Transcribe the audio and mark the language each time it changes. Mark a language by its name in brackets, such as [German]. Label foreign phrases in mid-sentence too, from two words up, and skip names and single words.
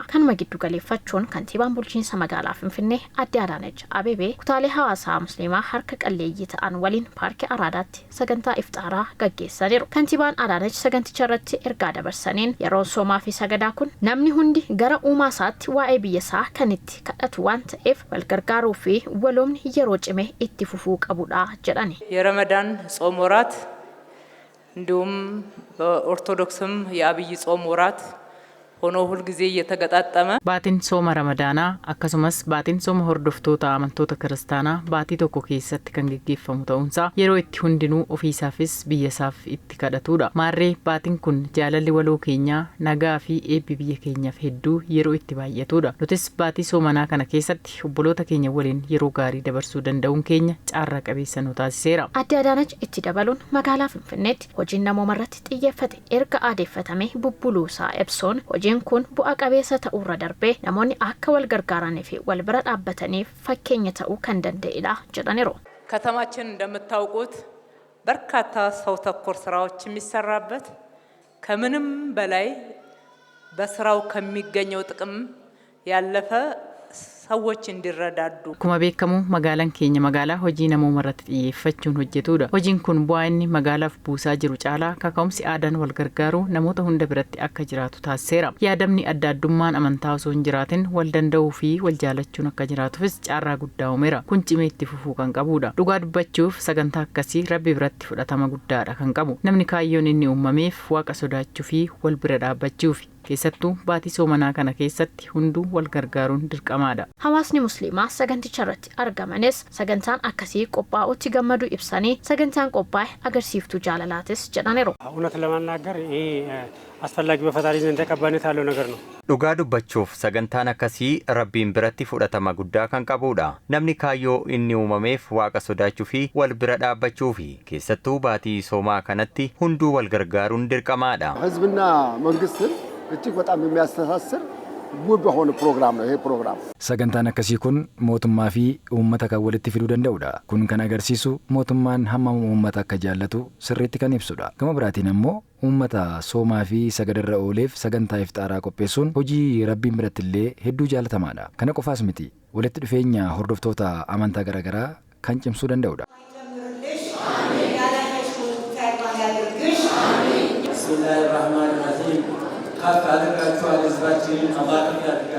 [Oromo] Kanuma giddu galeeffachuun kantiibaan bulchiinsa magaalaa Finfinnee Aadde Adaanech Abeebee kutaalee hawaasaa musliimaa harka qalleeyyii ta'an waliin paarkii Araadaatti sagantaa iftaaraa gaggeessaniiru. Kantiibaan Adaanech saganticha irratti ergaa dabarsaniin yeroo soomaa fi sagadaa kun namni hundi gara uumaa isaatti waa'ee biyya isaa kan itti kadhatu waan ta'eef wal gargaaruu fi waloomni yeroo cimee itti fufuu qabudha jedhani. [Amharic] የረመዳን ጾም ወራት እንዲሁም በኦርቶዶክስም የአብይ ጾም ወራት ሆኖ ሁሉ ጊዜ እየተገጣጠመ [Oromo] baatiin sooma ramadaanaa akkasumas baatiin sooma hordoftoota amantoota kiristaanaa baatii tokko keessatti kan gaggeeffamu ta'uunsaa yeroo itti hundinuu ofiisaafis biyyasaaf itti kadhatudha. Maarree baatiin kun jaalalli waloo keenyaa nagaa fi eebbi biyya keenyaaf hedduu yeroo itti baay'atudha. Nutis baatii soomanaa kana keessatti obboloota keenya waliin yeroo gaarii dabarsuu danda'uun keenya caarraa qabeessa nu taasiseera. Aadde Adaanech itti dabaluun magaalaa Finfinneetti hojiin namoomarratti xiyyeeffate erga aadeeffatame bubbuluusaa ibsuun hojiin kun bu'a qabeessa ta'uurra darbee namoonni akka wal gargaaranii fi wal bira dhaabbataniif fakkeenya ta'uu kan danda'edha jedhaniiru. [Amharic] ከተማችን እንደምታውቁት በርካታ ሰው ተኮር ስራዎች የሚሰራበት ከምንም በላይ በስራው ከሚገኘው ጥቅም ያለፈ ሰዎች እንዲረዳዱ [Oromo] akkuma beekamu magaalaan keenya magaalaa hojii namoomarratti xiyyeeffachuun hojjetudha. Hojiin kun bu'aa inni magaalaaf buusaa jiru caalaa kaka'umsi aadaan wal gargaaruu namoota hunda biratti akka jiraatu taasiseera. Yaadamni adda addummaan amantaa osoo hin jiraatin wal danda'uu fi wal jaalachuun akka jiraatufis caarraa guddaa uumeera. Kun cimee itti fufuu kan qabudha. Dhugaa dubbachuuf sagantaa akkasii Rabbi biratti fudhatama guddaadha kan qabu. Namni kaayyoon inni uumameef waaqa sodaachuu fi wal bira dhaabbachuuf keessattuu baatii soomanaa kana keessatti hunduu wal gargaaruun dirqamaadha. Hawaasni musliimaa saganticha irratti argamanis sagantaan akkasii qophaa'utti gammaduu ibsanii sagantaan qophaa'e agarsiiftuu jaalalaatis jedhaniiru. [Amharic] እውነት ለማናገር ይሄ አስፈላጊ በፈጣሪ ዘንድ ተቀባይነት ያለው ነገር ነው። [Oromo] dhugaa dubbachuuf sagantaan akkasii Rabbiin biratti fudhatama guddaa kan qabudha. Namni kaayyoo inni uumameef waaqa sodaachuu fi wal bira dhaabbachuu fi keessattuu baatii soomaa kanatti hunduu wal gargaaruun dirqamaadha. [Amharic] ህዝብና መንግስትን እጅግ በጣም የሚያስተሳስር ውብ የሆነ ፕሮግራም ነው ይሄ ፕሮግራም። [Oromo] sagantaan akkasii kun mootummaa fi uummata kan walitti fiduu danda'udha. Kun kan agarsiisu mootummaan hamma uummata akka jaallatu sirriitti kan ibsudha. Gama biraatiin ammoo uummata soomaa fi sagadarra ooleef sagantaa iftaaraa qopheessuun hojii Rabbiin biratti illee hedduu jaalatamaadha. Kana qofaas miti walitti dhufeenya hordoftoota amantaa garaagaraa kan cimsuu danda'udha. [Amharic] ከፍ አድርጋችኋል ህዝባችንን አላህ